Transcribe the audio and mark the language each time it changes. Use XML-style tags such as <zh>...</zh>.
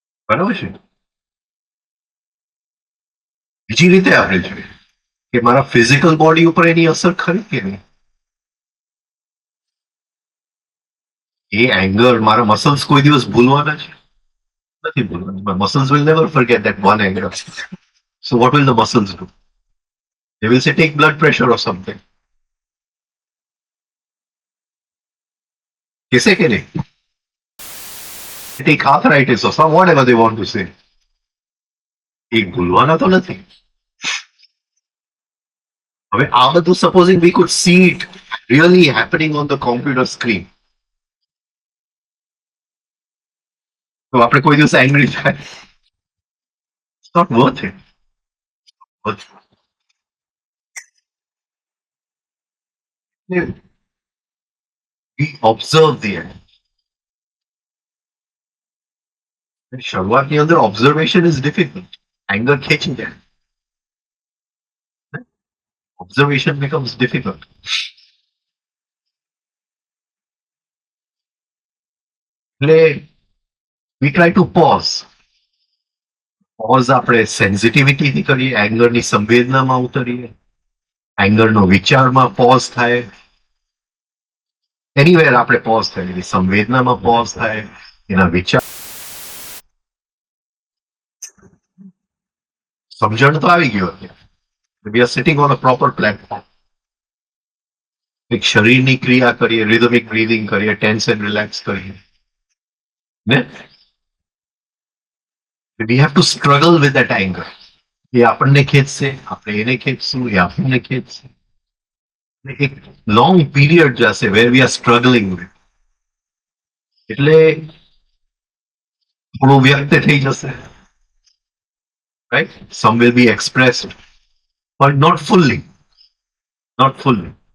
<gu>બરાબર છે? બીજી રીતે આપણે જોઈએ કે મારા ફિઝિકલ બોડી ઉપર એની અસર ખરી કે નહીં? એ એંગર મારા મસલ્સ કોઈ દિવસ ભૂલવાના છે? નથી ભૂલવાના.</gu> <en>My muscles will never forget that one anger. So what will the muscles do? They will say take blood pressure or something.</en> <gu>કહેશે કે નહીં?</gu> <en>Take arthritis or some whatever they want to say.</en> <gu>એ ભૂલવાના તો નથી. હવે આ બધું</gu> <en>supposing we could see it really happening on the computer screen.</en> <gu>તો આપણે કોઈ દિવસ એંગ્રી થાય?</gu> <en>It's not worth it. Worth it. We observe the end.</en> <gu>શરૂઆતની અંદર ઓબ્ઝર્વેશન ઇઝ ડિફિકલ્ટ. એંગર ખેંચી જાય.</gu> <en>Observation becomes difficult.</en> <gu>એટલે</gu> <en>we try to pause.</en> <gu>Pause આપણે સેન્સિટિવિટીથી કરીએ, એંગરની સંવેદનામાં ઉતરીએ, એંગરનો વિચારમાં પોઝ થાય. એનીવેર આપણે પોઝ થાય, એની સંવેદનામાં પોઝ થાય, એના વિચાર. સમજણ તો આવી ગયો અત્યારે.</gu> <en>We are sitting on a proper platform.</en> <gu>એક શરીરની ક્રિયા કરીએ, રિધમિક બ્રીથિંગ કરીએ, ટેન્સ એન્ડ રિલેક્સ કરીએ.</gu> <en>ને we have to struggle with that anger.</en> <gu>એ આપણને ખેંચશે, આપણે એને ખેંચશું, એ આપણને ખેંચશે. એક લોંગ પીરિયડ જશે</gu> <en>where we are struggling with.</en> <gu>એટલે થોડું વ્યક્ત થઈ જશે.</gu> <en>Right? Some will be expressed, but not fully. Not fully.</en>